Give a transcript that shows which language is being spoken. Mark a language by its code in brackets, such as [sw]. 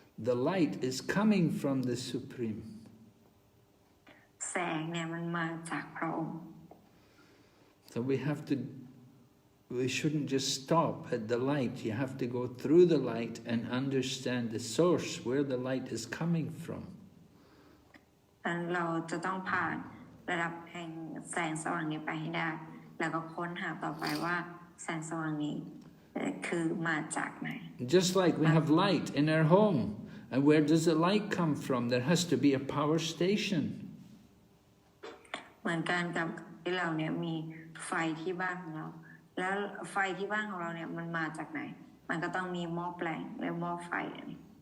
[en] The light is coming from the Supreme. [th] แสงเนี่ยมันมาจากพระองค์ [en] So we shouldn't just stop at the light. You have to go through the light and understand the source, where the light is coming from. [th] เราจะต้องผ่านระดับแห่งแสงสว่างนี้ไปให้ได้แล้วก็ค้นหาต่อไปว่าแสงสว่างนี้คือมาจากไหน [en] Just like we have light in our home. And where does the light come from? There has to be a power station. [th] เหมือนกันกับที่เราเนี่ยมีไฟที่บ้านของเราแล้วไฟที่บ้านของเราเนี่ยมันมาจากไหนมันก็ต้องมีหม้อแปลงหรือหม้อไฟอันนี้